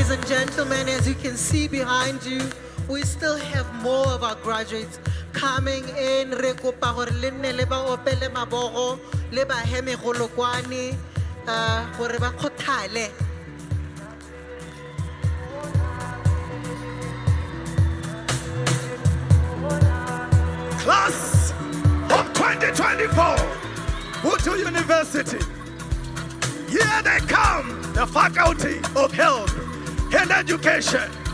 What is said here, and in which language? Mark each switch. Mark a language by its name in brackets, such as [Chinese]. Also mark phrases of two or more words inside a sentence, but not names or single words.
[English] gentlemen, as you can see behind you, we still have more of our graduates coming in. [Tswana] Re kopa gore le nne le ba opele mabogo, le ba heme golokwane, gore ba kgothale. [English] Class of 2024, Botho University. Here they come, the Faculty of Health and Education.